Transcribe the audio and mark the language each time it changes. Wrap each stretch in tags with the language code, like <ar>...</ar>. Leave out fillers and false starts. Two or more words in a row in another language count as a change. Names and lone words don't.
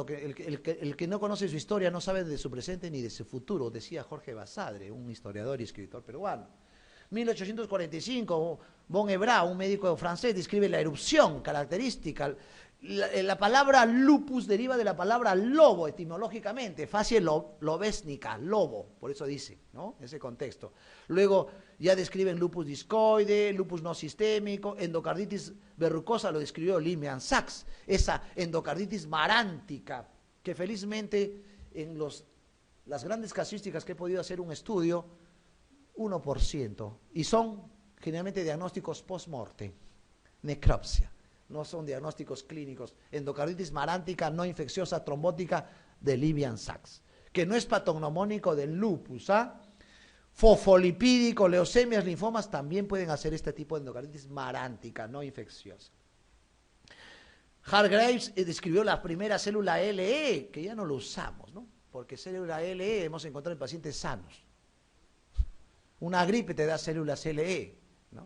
<es>El que no conoce su historia no sabe de su presente ni de su futuro, decía Jorge Basadre, un historiador y escritor peruano. 1845, Von Hebrard, un médico francés, describe la erupción característica. La palabra lupus deriva de la palabra lobo etimológicamente, facie lobésnica, lobo, por eso dice, ¿no? Ese contexto. Luego ya describen lupus discoide, lupus no sistémico, endocarditis verrucosa, lo describió Lehmann-Sachs, esa endocarditis marántica, que felizmente en las grandes casuísticas que he podido hacer un estudio, 1%, y son generalmente diagnósticos post-morte, necropsia. No son diagnósticos clínicos, endocarditis marántica no infecciosa trombótica de Lehmann-Sachs, que no es patognomónico del lupus, ¿ah? Fosfolipídico, leucemias, linfomas también pueden hacer este tipo de endocarditis marántica no infecciosa. Hargreaves describió la primera célula LE, que ya no lo usamos, ¿no? Porque célula LE hemos encontrado en pacientes sanos. Una gripe te da células LE, ¿no?</es>